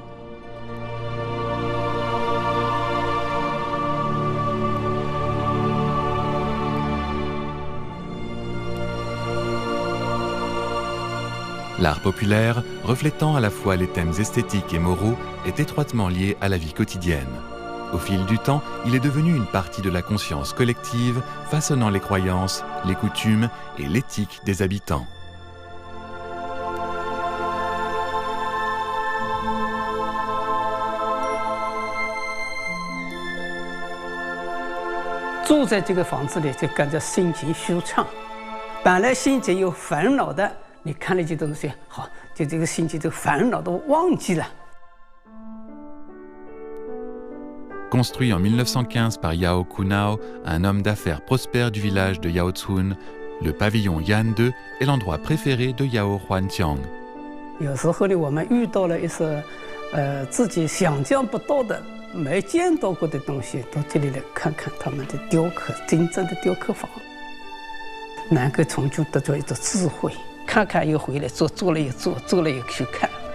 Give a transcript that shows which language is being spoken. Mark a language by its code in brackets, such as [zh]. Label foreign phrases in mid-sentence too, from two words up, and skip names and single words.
[fr] L'art populaire, reflétant à la fois les thèmes esthétiques et moraux, est étroitement lié à la vie quotidienne. Au fil du temps, il est devenu une partie de la conscience collective, façonnant les croyances, les coutumes et l'éthique des habitants. [zh] 住在这个房子里就感觉心情舒畅，本来心情有烦恼的，你看了这东西，好，就这个心情，这个烦恼都忘记了。 [fr] Construit en 1915 par Yao Kunao, un homme d'affaires prospère du village de Yaotsun, le pavillon Yan 2 est l'endroit préféré de Yao Huanqiang. [zh] 有时候呢，我们遇到了一些自己想象不到的、没见到过的东西，到这里来看看他们的雕刻，真正的雕刻法，能够从中得到一种智慧。看看又回来做，做了又做，做了又去看。